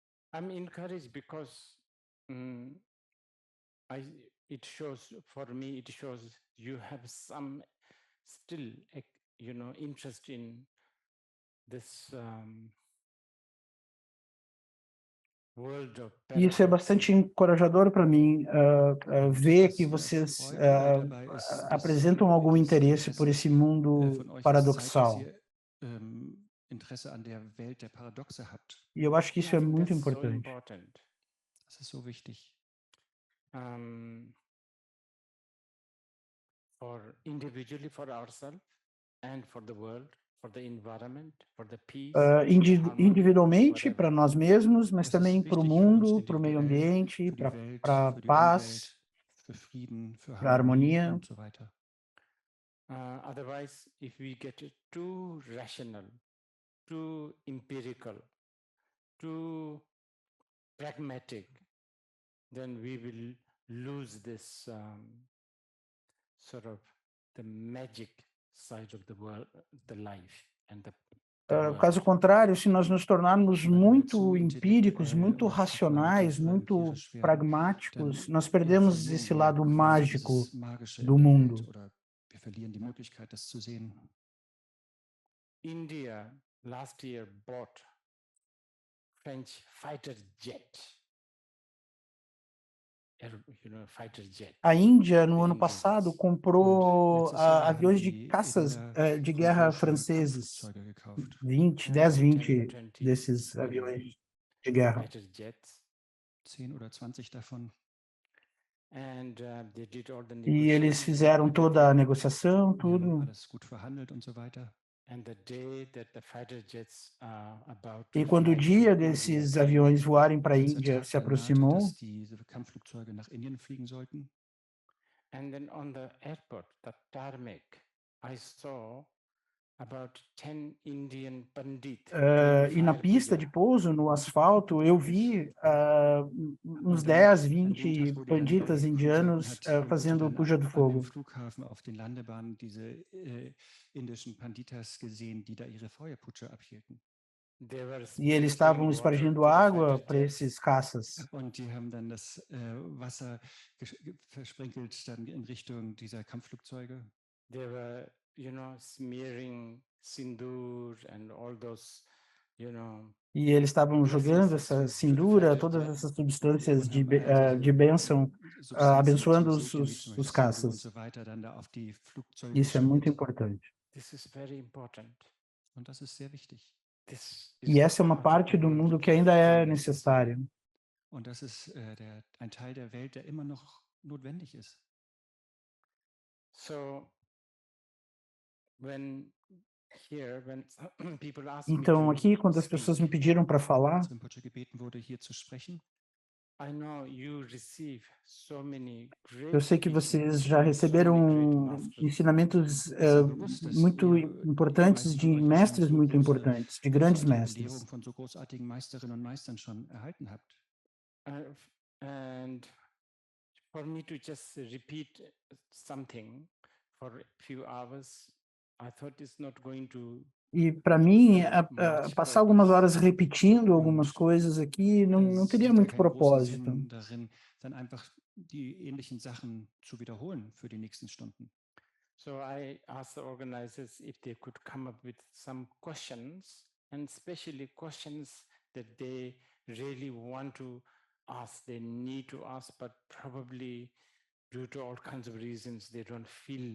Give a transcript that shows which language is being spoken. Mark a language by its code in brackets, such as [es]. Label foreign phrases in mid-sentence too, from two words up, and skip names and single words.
[en] I'm encouraged because it shows, for me, it shows you have some still, interest in this world of [pt] Isso é bastante encorajador para mim, ver que vocês apresentam algum interesse por esse mundo paradoxal. [de] Interesse an der Welt der Paradoxe habt. [pt] E eu acho que isso é muito importante. [de] Das ist so wichtig. [en] For individually for ourselves and for the world, for the environment, for the peace, [pt] individualmente para nós mesmos, mas também para o mundo, para o meio ambiente, para a paz, para a harmonia. [de] Und so weiter. [en] Otherwise, if we get too rational, too empirical, too pragmatic, then we will lose this sort of the magic side of the world, the life and the [pt] caso contrário, se nós nos tornarmos muito empíricos, muito racionais, muito pragmáticos, nós perdemos esse lado mágico do mundo. [en] India last year bought French fighter jet. [pt] A Índia, no ano passado, comprou aviões de caças de guerra franceses, 20 desses aviões de guerra. [de] 10 oder 20 davon. [pt] E eles fizeram toda a negociação, tudo. [de] Alles gut verhandelt und so weiter. [pt] E quando o dia desses aviões voarem para a Índia se aproximou, [en] and then on the airport, the tarmac, I saw about 10 Indian pandits. [pt] E na pista de pouso, no asfalto, eu vi uns 10, 20 panditas indianos fazendo puja do fogo. [de] Am Flughafen auf den Landebahnen diese indischen Panditas gesehen, die da ihre Feuerputsche abhielten. [pt] E eles estavam espargindo água para esses caças. [de] Und die haben dann das Wasser versprenkelt dann in Richtung dieser Kampfflugzeuge. [en] They were, smearing sindoor and all those, [pt] E eles estavam jogando essa sindura, todas essas substâncias de bênção, abençoando os caças. Isso é muito importante. [en] This is very important. [de] Und das ist sehr wichtig. [pt] E essa é uma parte do mundo que ainda é necessária. [de] Und das ist ein Teil der Welt, der immer noch notwendig ist. [en] So, [pt] então, aqui, quando as pessoas me pediram para falar, eu sei que vocês já receberam ensinamentos muito importantes de mestres muito importantes, de grandes mestres. [en] And for me to just repeat something for a few hours, I thought it's not going to. [pt] E para mim, passar algumas horas repetindo algumas coisas aqui não teria muito propósito. [de] Dann einfach die ähnlichen Sachen zu wiederholen für die nächsten Stunden. [en] So I asked the organizers if they could come up with some questions, and especially questions that they really want to ask, they need to ask, but probably due to all kinds of reasons they don't feel.